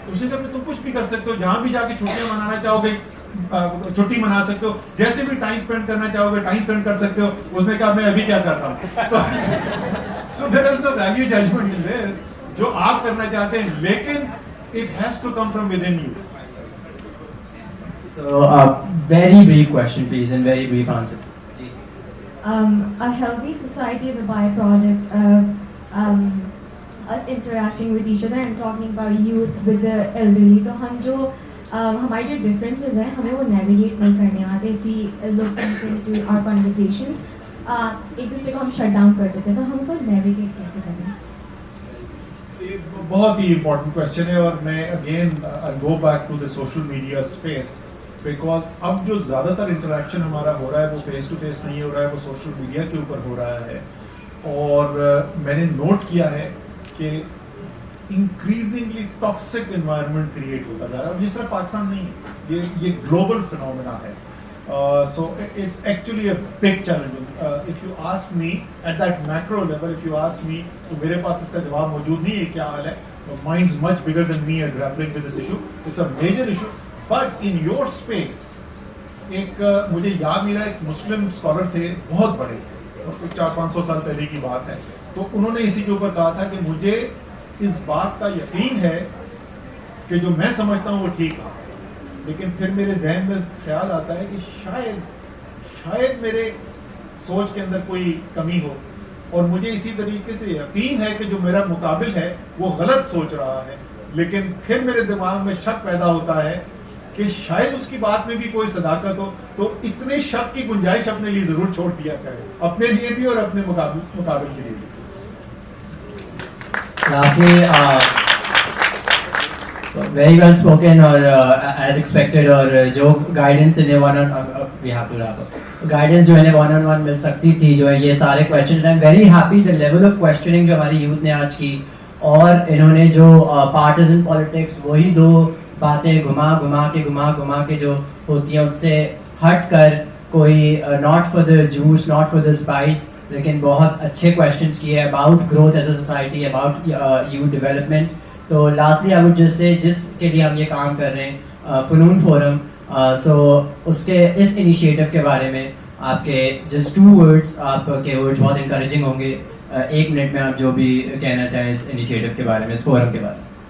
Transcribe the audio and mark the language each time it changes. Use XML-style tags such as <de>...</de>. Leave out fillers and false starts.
<hi>उसने कहा तुम कुछ भी कर सकते हो, जहां भी जाके छुट्टियां मनाना चाहोगे छुट्टी मना सकते हो, जैसे भी टाइम स्पेंड करना चाहोगे टाइम स्पेंड कर सकते हो. उसने कहा मैं अभी क्या कर रहा हूँ. तो</hi> <en>So there is no value judgement in this.</en> <hi>जो आप करना चाहते हैं, लेकिन</hi> <en>It has to come from within you. So very brief question please and very brief answer. A healthy society is a byproduct of us interacting with each other and talking about youth with the elderly.</en> <hi>तो हम जो हमारे जो differences हैं हमें वो navigate नहीं करने आते.</hi> <en>If we look into our conversations,</en> <hi>एक दूसरे को हम shut down कर देते हैं, तो हम उसको navigate कैसे करें? ये बहुत ही इम्पोर्टेंट क्वेश्चन है. और मैं</hi> <en>again go back to the social media space, because</en> <hi>अब जो ज़्यादातर इंटरेक्शन हमारा हो रहा है वो फेस टू फेस नहीं हो रहा है, वो सोशल मीडिया के ऊपर हो रहा है. और मैंने नोट किया है कि इंक्रीजिंगली टॉक्सिक एनवायरनमेंट क्रिएट होता जा रहा है. और ये सिर्फ पाकिस्तान नहीं है, ये ग्लोबल फिनोमेना है.</hi> <en>So it's actually a big challenge. If you ask me at that macro level, if you ask me,</en> <hi>तो मेरे पास इसका जवाब मौजूद नहीं है क्या हाल है.</hi> <en>Minds much bigger than me are grappling with this issue. It's a major issue. But in your space,</en> <hi>एक मुझे याद नहीं रहा, एक मुस्लिम स्कॉलर थे बहुत बड़े, 400-500 साल पहले की बात है. तो उन्होंने इसी के ऊपर कहा था कि मुझे इस बात का यकीन है कि जो मैं समझता हूँ वो ठीक है, लेकिन फिर मेरे जहन में ख्याल आता है कि शायद मेरे सोच के अंदर कोई कमी हो. और मुझे इसी तरीके से यकीन है कि जो मेरा मुकाबिल है वो गलत सोच रहा है, लेकिन फिर मेरे दिमाग में शक पैदा होता है कि शायद उसकी बात में भी कोई सदाकत हो. तो इतने शक की गुंजाइश अपने लिए जरूर छोड़ दिया करें, अपने लिए भी और अपने मुकाबिल के लिए भी.</hi> <en>Lastly, very well spoken or as expected.</en> <hi>और जो guidance इन्हें</hi> <en>we have to wrap up.</en> <hi>Guidance जो इन्हें one-on-one मिल सकती थी, जो है ये सारे questions.</hi> <en>I'm very happy the level of questioning</en> <hi>जो हमारी youth ने आज की, और इन्होंने जो partisan politics वही दो बातें घुमा के जो होती हैं उससे हट कर कोई</hi> <en>not for the juice, not for the spice,</en> <hi>लेकिन बहुत अच्छे questions किए</hi> <en>about growth as a society, about youth development.</en> <hi>तो</hi> <en>lastly I would just say</en> <hi>जिसके लिए हम ये काम कर रहे हैं फ़नून फोरम, सो उसके इस इनिशिएटिव के बारे में आपके जस्ट 2 words, आपके वर्ड्स बहुत इंकरेजिंग होंगे. 1 मिनट में आप जो भी कहना चाहें इस इनिशिएटिव के बारे में, इस फोरम के बारे में.</hi>